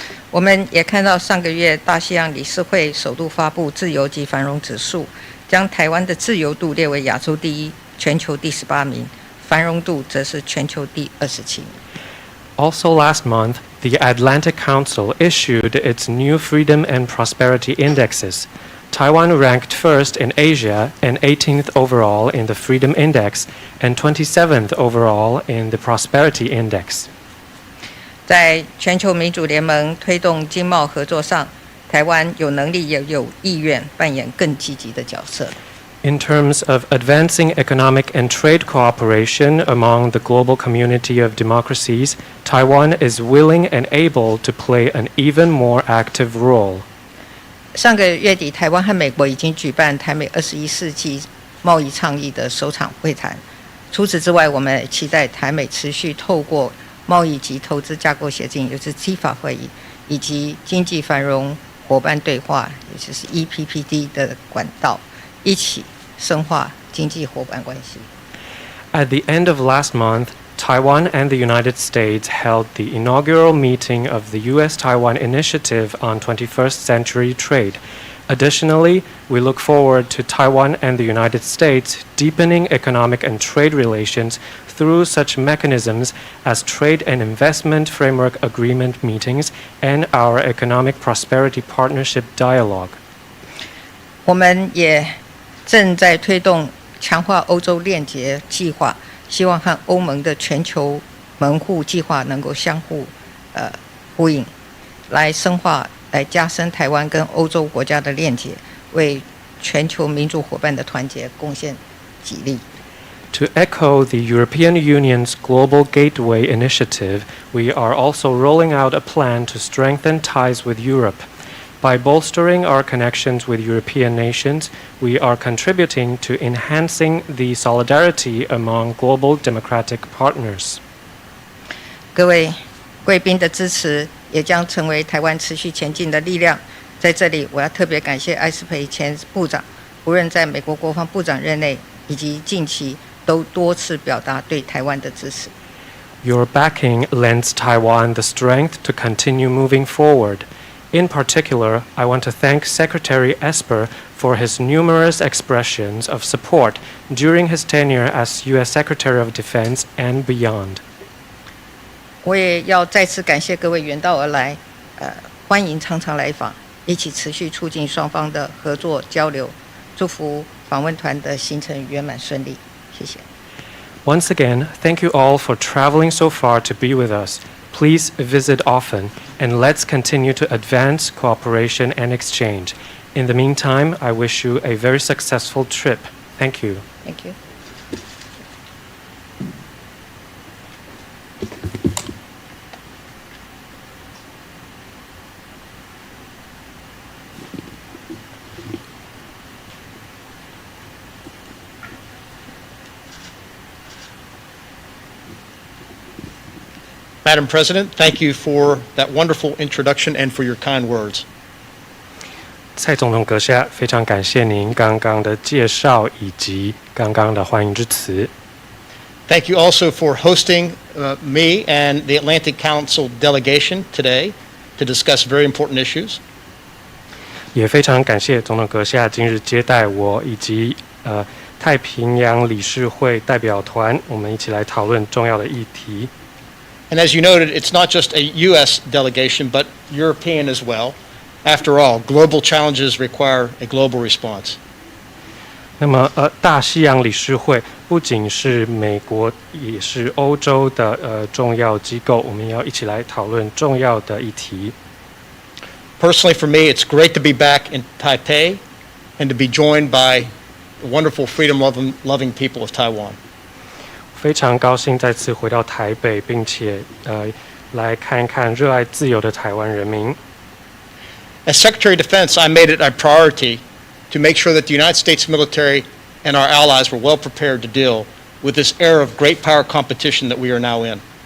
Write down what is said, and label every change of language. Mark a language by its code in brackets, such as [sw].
[zh] 我们也看到上个月大西洋理事会首度发布自由及繁荣指数，将台湾的自由度列为亚洲第1，全球第18名，繁荣度则是全球第27名。 [en] Also last month, the Atlantic Council issued its new Freedom and Prosperity Indexes. Taiwan ranked first in Asia and 18th overall in the Freedom Index and 27th overall in the Prosperity Index. [zh] 在全球民主联盟推动经贸合作上，台湾有能力也有意愿扮演更积极的角色。 [en] In terms of advancing economic and trade cooperation among the global community of democracies, Taiwan is willing and able to play an even more active role. [zh] 上个月底，台湾和美国已经举办台美21世纪贸易倡议的首场会谈。除此之外，我们也期待台美持续透过贸易及投资架构协定，也就是 TIFA 会议，以及经济繁荣伙伴对话，也就是 EPPD 的管道，一起深化经济伙伴关系。 [en] At the end of last month, Taiwan and the United States held the inaugural meeting of the U.S.-Taiwan Initiative on 21st Century Trade. Additionally, we look forward to Taiwan and the United States deepening economic and trade relations through such mechanisms as Trade and Investment Framework Agreement meetings and our Economic Prosperity Partnership Dialogue. [zh] 我们也正在推动强化欧洲链结计划，希望和欧盟的全球门户计划能够相互呼应，来深化、来加深台湾跟欧洲国家的链结，为全球民主伙伴的团结贡献己力。 [en] To echo the European Union's Global Gateway initiative, we are also rolling out a plan to strengthen ties with Europe. By bolstering our connections with European nations, we are contributing to enhancing the solidarity among global democratic partners. [zh] 各位贵宾的支持也将成为台湾持续前进的力量。在这里，我要特别感谢艾斯培前部长，无论在美国国防部长任内以及近期，都多次表达对台湾的支持。 [en] Your backing lends Taiwan the strength to continue moving forward. In particular, I want to thank Secretary Esper for his numerous expressions of support during his tenure as U.S. Secretary of Defense and beyond. [zh] 我也要再次感谢各位远道而来，欢迎常常来访，一起持续促进双方的合作交流，祝福访问团的行程圆满顺利。谢谢。 [en] Once again, thank you all for traveling so far to be with us. Please visit often, and let's continue to advance cooperation and exchange. In the meantime, I wish you a very successful trip. Thank you. Thank you. Madam President, thank you for that wonderful introduction and for your kind words. [zh] 蔡总统阁下，非常感谢您刚刚的介绍以及刚刚的欢迎之词。 [en] Thank you also for hosting me and the Atlantic Council delegation today to discuss very important issues. [zh] 也非常感谢总统阁下今日接待我以及太平洋理事会代表团，我们一起来讨论重要的议题。 [en] And as you noted, it's not just a U.S. delegation, but European as well. After all, global challenges require a global response. [zh] 那么大西洋理事会不仅是美国，也是欧洲的重要机构，我们要一起来讨论重要的议题。 [en] Personally, for me, it's great to be back in Taipei and to be joined by the wonderful freedom-loving people of Taiwan. [zh] 非常高兴再次回到台北，并且来看看热爱自由的台湾人民。 [en] As Secretary of Defense, I made it a priority to make sure that the United States military and our allies were well prepared to deal with this era of great power competition that we are now in.